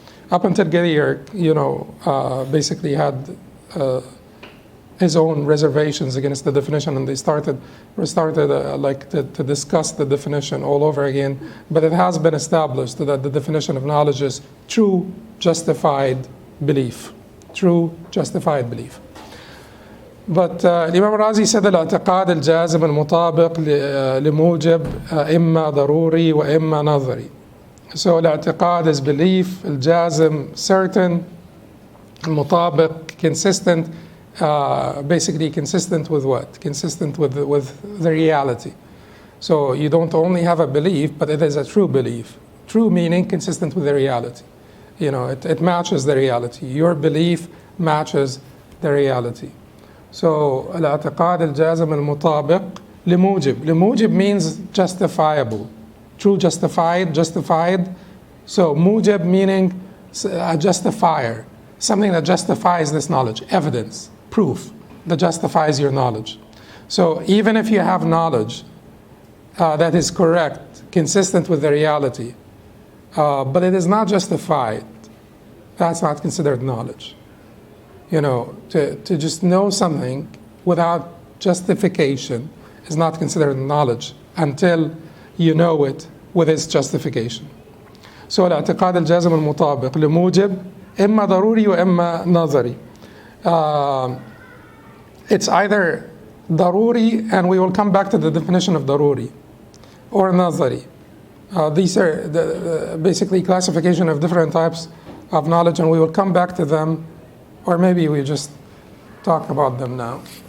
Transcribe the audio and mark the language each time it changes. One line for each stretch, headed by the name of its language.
English: Up until Khadir, basically had his own reservations against the definition, and they started to discuss the definition all over again. But it has been established that the definition of knowledge is true justified belief. True justified belief. But Imam Razi said
Arabic: الاعتقاد الجازم المطابق لموجب إما ضروري وإما نظري.
English: So الاعتقاد is belief, الجازم certain, المطابق consistent, basically consistent with what? Consistent with the reality. So you don't only have a belief, but it is a true belief. True meaning consistent with the reality. It matches the reality. Your belief matches the reality.
Arabic: So الاعتقاد الجازم المطابق لموجب
English: means justifiable. True justified. So mujib meaning a justifier, something that justifies this knowledge, evidence, proof that justifies your knowledge. So even if you have knowledge that is correct, consistent with the reality, but it is not justified, that's not considered knowledge. To just know something without justification is not considered knowledge until you know it with its justification.
Arabic: So الاعتقاد الجازم المطابق لموجب إما ضروري وإما نظري.
English: It's either ضروري, and we will come back to the definition of ضروري, or نظري. These are basically classification of different types of knowledge, and we will come back to them. Or maybe we just talk about them now.